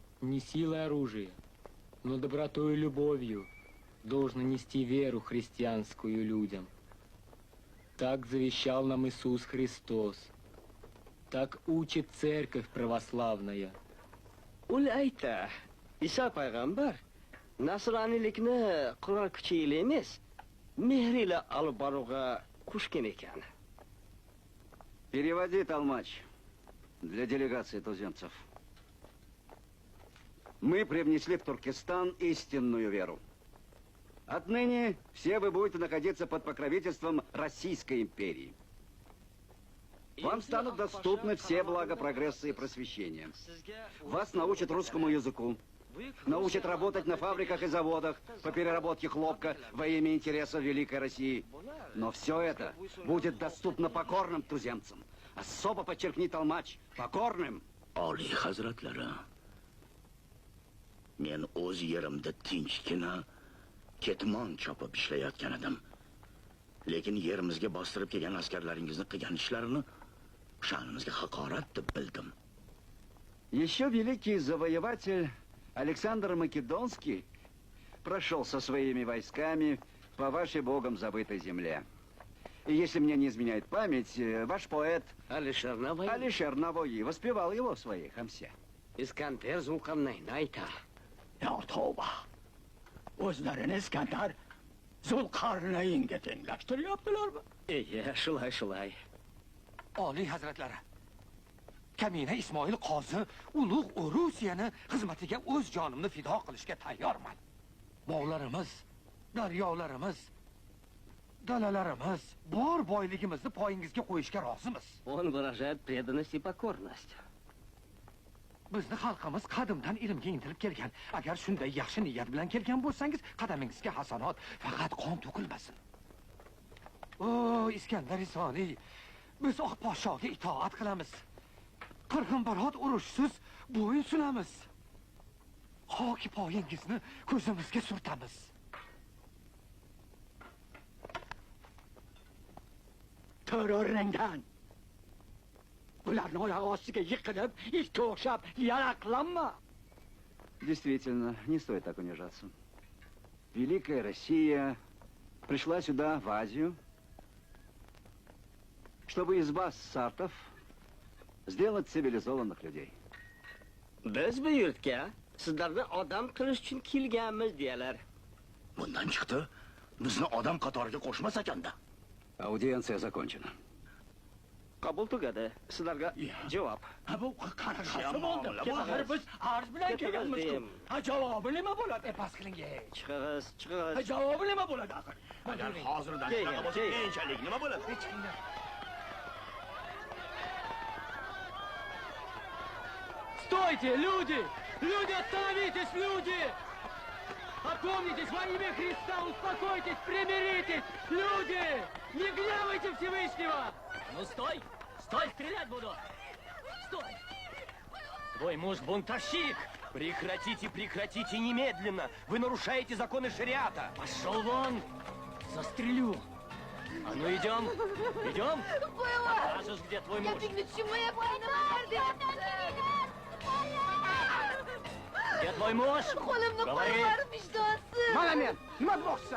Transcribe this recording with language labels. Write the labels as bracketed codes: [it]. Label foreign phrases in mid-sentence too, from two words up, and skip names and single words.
[ru] не силой оружия, но добротой и любовью должно нести веру христианскую людям. Так завещал нам Иисус Христос. Так учит церковь православная. [uz] Ul ayta, Isa payg'ambar nasroniylikni qurol kuchi ila emas, mehr ila olib boruvga qo'shgan ekan. [ru] Переводи, толмач, для делегации туземцев. Мы привнесли в Туркестан истинную веру. Отныне все вы будете находиться под покровительством Российской империи. Вам станут доступны все блага прогресса и просвещения. Вас научат русскому языку, научат работать на фабриках и заводах по переработке хлопка во имя интересов Великой России. Но все это будет доступно покорным туземцам. Особо подчеркни, толмач, покорным. [uz] Oliy hazratlari, men o'z yerimda tinchgina ketmon chopib ishlayotgan edim. Lekin yerimizga bostirib kelgan askarlaringizni qilgan ishlarini sha'nimizga haqorat deb bildim. [ru] Еще великий завоеватель Александр Македонский прошел со своими войсками по вашей богом забытой земле. И если мне не изменяет память, ваш поэт Алишер Навои воспевал его в своей хамсе. [uz] Iskandar Zulqarnayn ayta. Ya tavba. O'zlarini Iskandar Zulqarnaynga tenglashtiryaptilarmi? Shulay. Oliy hazratlari, Kamina Ismoil qozi ulug' Rusiyani xizmatiga o'z jonimni fido qilishga tayyorman. Bog'larimiz, daryolarimiz, dalalarimiz, bor boyligimizni poyingizga qo'yishga rozimiz. [ru] Он выражает преданность и покорность. [uz] Bizni xalqimiz qadimdan ilmga intilib kelgan. Agar shunday yaxshi niyat bilan kelgan bo'lsangiz, qadamingizga hasanot, faqat qon to'kilmasin. O, Iskandar Isoniy, biz oq podshoga itoat qilamiz. Qirg'inbarot urushsiz bo'yin sunamiz. Hoki poyingizni ko'zimizga surtamiz. Terrorlangan. Bularni oyog'i ostiga yiqilib, itga o'xshab yaraqlanma. [ru] Действительно, не стоит так унижаться. Великая Россия пришла сюда, в Азию, чтобы из вас, сартов, сделать цивилизованных людей. [uz] Biz bu yurtga sizlarni odam qilish uchun kelganmiz deylar. Bundan chiqdi, bizni odam qatoriga qo'shmas ekanda. [ru] Аудиенция закончена. [uz] Qabul tugadi. Sizlarga javob. Ha bu qanaqa bo'ldi? Axir biz arz bilan kelganmiz. Ha javobi nima bo'ladi? Pas qiling. Chiqig'iz. Ha javobi nima bo'ladi axir? Agar hozirdan shunaqa bo'lsa, keyinchalik nima bo'ladi? [ru] Стойте, люди! Люди, остановитесь, люди! Опомнитесь, во имя Христа, успокойтесь, примиритесь! Люди! Не гневайте Всевышнего! Ну стой! Стой, стрелять буду! Стой! Твой муж бунтовщик! Прекратите немедленно! Вы нарушаете законы шариата! Пошел вон! Застрелю! А ну идем! Идем! Покажешь, где твой муж! Где твой муж? Говори! [uz] Malamen, nima bo'lsa?